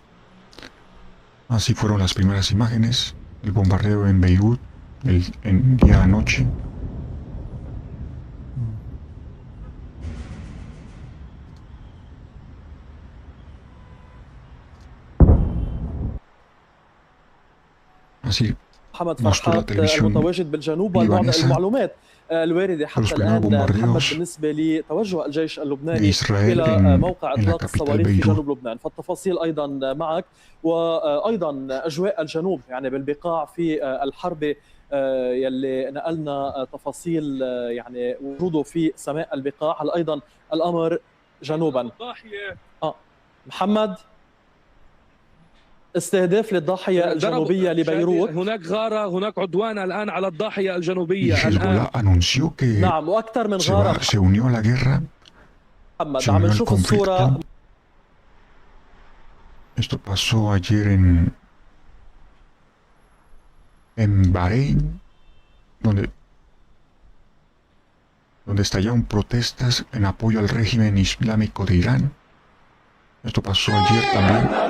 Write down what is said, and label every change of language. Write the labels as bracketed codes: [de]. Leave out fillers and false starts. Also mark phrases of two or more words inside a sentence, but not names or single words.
[es] Así fueron las primeras imágenes, el bombardeo en Beirut el día de anoche. Así [ar] محمد [es] mostró la [ar] فرحات [es] televisión [ar] المتواجد بالجنوب والبعض [es] libanesa [ar] المعلومات الواردة [es] de los [ar] حتى [es] primeros [ar] الآن محمد [es] bombardeos [ar] بالنسبة لتوجه الجيش [es] de [ar] اللبناني [es] Israel [ar] إلى موقع [es] en la [ar] إطلاق [es] capital [ar] الصواريخ في [es] Beirut. [ar] جنوب لبنان، فالتفاصيل أيضا معك. وأيضا أجواء الجنوب يعني بالبقاع في الحرب يلي نقلنا تفاصيل يعني وجوده في سماء البقاع. هل أيضا الأمر جنوبا محمد استهداف للضاحية الجنوبية لبيروت. هناك غارة، هناك عدوان الآن على الضاحية الجنوبية. [es] Y Hezbollah anunció que [ar] نعم، وأكثر من غارة. [es] se unió a la guerra, se [ar] عم [es] unió al [ar] نشوف الصورة. [es] conflicto. Esto pasó ayer en Bahrein, donde estallaron protestas en apoyo al régimen islámico de Irán. Esto pasó ayer también.